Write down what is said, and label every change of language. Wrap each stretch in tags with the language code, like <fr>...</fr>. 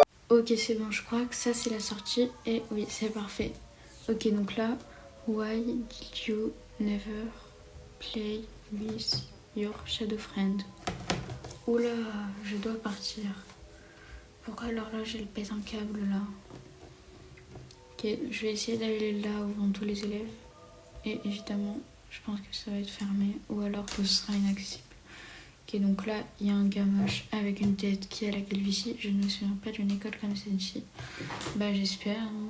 <fr>Ok, c'est bon, je crois que ça c'est la sortie et oui, c'est parfait. Ok, donc là,</fr> <en>why did you never play with your shadow friend?</en> <fr>Oula, je dois partir. Pourquoi l'horloge elle pèse un câble là? Ok, je vais essayer d'aller là où vont tous les élèves. Et évidemment, je pense que ça va être fermé ou alors que ce sera inaccessible. Ok, donc là, il y a un gars moche avec une tête qui a la calvitie. Je ne me souviens pas d'une école comme celle-ci. J'espère.</fr>